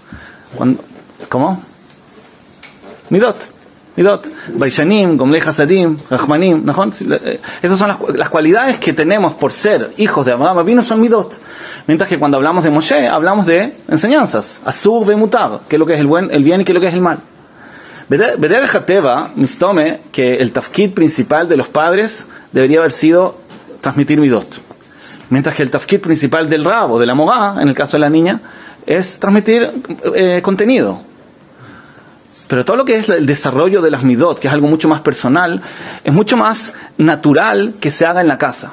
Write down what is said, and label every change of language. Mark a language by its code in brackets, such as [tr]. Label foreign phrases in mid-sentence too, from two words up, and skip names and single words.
[es] ¿Cómo? Midot. [he] ביישנים, גומלי חסדים, רחמנים. [es] Esas son las cualidades que tenemos por ser hijos de Abraham Avinu, son Midot. Mientras que cuando hablamos de Moshe, hablamos de enseñanzas. [he] אסור ומותר, [es] que es lo que es el bien y que es lo que es el mal. [he] בדרך הטבע, מסתמא, [es] que el tafkid principal de los padres debería haber sido transmitir Midot. Mientras que el tafkid principal del Rab o de la Morá, en el caso de la niña, es transmitir contenido. Pero todo lo que es el desarrollo de las Midot, que es algo mucho más personal, es mucho más natural que se haga en la casa.